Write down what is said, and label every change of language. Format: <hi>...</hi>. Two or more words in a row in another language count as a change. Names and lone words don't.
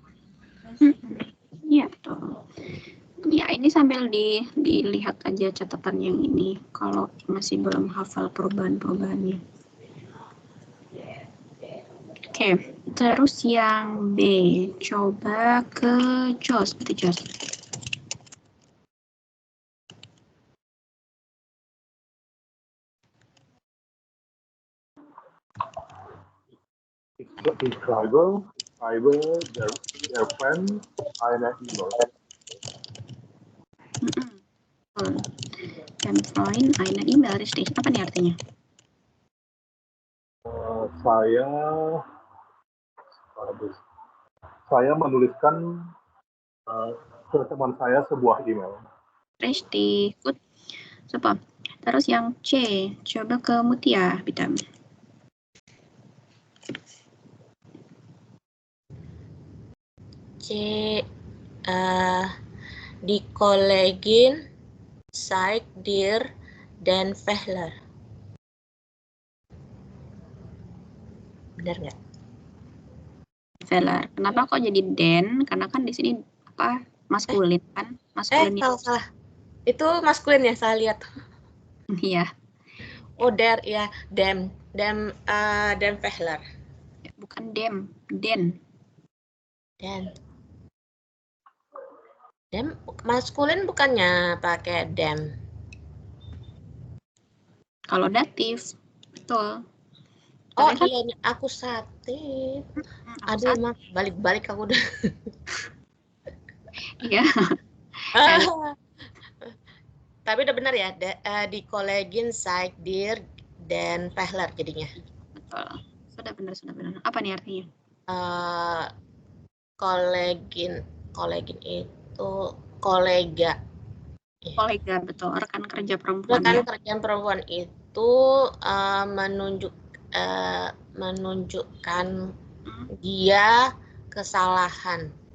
<id>Iya betul. Ya ini sambil dilihat aja catatan yang ini kalau masih belum hafal perubahan-perubahannya. Oke, terus yang B, coba ke Jos, betul Jos.</id> <de>Ich schreibe der Friend eine E-Mail. Dan Freund eine E-Mail, richtig.</de> <id>Apa nih artinya? Saya menuliskan ke teman saya sebuah email.</id> <de>Richtig, good. Super.</de> <id>Terus yang C, coba ke Mutia,</id> <de>Bitam. C, die Kollegin zeigt dir den Fehler.</de> <id>Benar nggak? Fehler. Kenapa kok jadi den? Karena kan di sini apa maskulin kan? Maskulin salah. Itu maskulin ya, saya lihat. Iya.</id> <de>Oh, der ya, dem Fehler.</de> <id>Bukan dem, den. Dem maskulin bukannya pakai dem. Kalau datif, betul. Oh kan, iya, ini akusatif. Aduh, emang balik-balik aku udah. Iya. Tapi udah benar ya, di</id> <de>Kollegin zeigt dir den Fehler</de> <id>jadinya. Betul. Sudah benar. Apa nih artinya? Kolegin itu kolega. Kolega, betul. Rekan kerja perempuan. Rekan kerja perempuan itu menunjukkan dia kesalahan.</id>